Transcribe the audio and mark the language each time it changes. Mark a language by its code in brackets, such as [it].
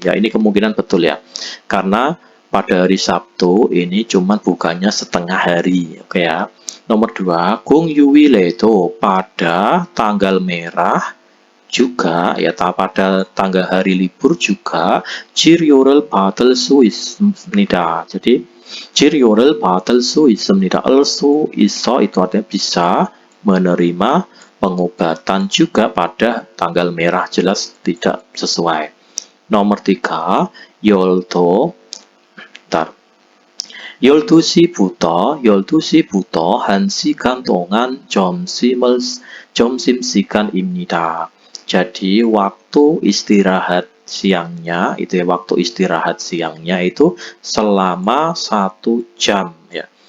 [id] Ya, ini kemungkinan betul ya. Karena pada hari Sabtu ini cuma bukannya setengah hari. Oke ya. Nomor 2, [ko] 공휴일에 [id] itu pada tanggal merah juga ya pada tanggal hari libur juga [ko] 치료를 받을 수 있습니다. [id] Jadi [ko] 치료를 받을 수 있습니다. 수 있어 [id] itu artinya bisa menerima pengobatan juga pada tanggal merah, jelas tidak sesuai. Nomor 3 [ko] 열도 12시부터 1시간 동안 점심 시간입니다. [id] Jadi waktu istirahat siangnya itu ya, waktu istirahat siangnya itu selama 1 jam ya.